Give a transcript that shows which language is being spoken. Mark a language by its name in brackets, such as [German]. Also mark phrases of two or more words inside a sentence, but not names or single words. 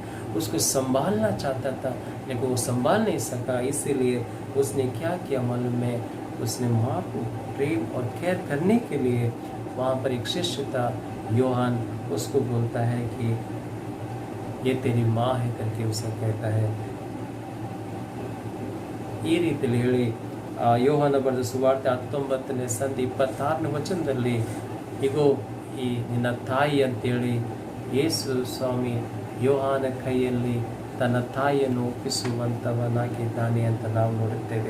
[Hindi] उसको संभालना चाहता था लेकिन वो संभाल नहीं सका, इसीलिए उसने क्या किया मालूम है? उसने माँ को प्रेम और केयर करने के लिए वहाँ पर एक शिष्य था योहान, उसको बोलता है कि ये तेरी माँ है करके उसे कहता है. [Kannada] ಈ ರೀತಿಯಲ್ಲಿ ಹೇಳಿ ಯೋಹಾನ ಬರೆದ ಸುವಾರ್ತೆ 19ನೇ ಸಂಧಿ 26ನೇ ವಚನದಲ್ಲಿ ಇಗೋ ಈ ನಿನ್ನ ತಾಯಿ ಅಂತೇಳಿ ಯೇಸು ಸ್ವಾಮಿ ಯೋಹಾನ ಕೈಯಲ್ಲಿ ತನ್ನ ತಾಯಿಯನ್ನು ಒಪ್ಪಿಸುವಂಥವನಾಗಿದ್ದಾನೆ ಅಂತ ನಾವು ನೋಡುತ್ತೇವೆ.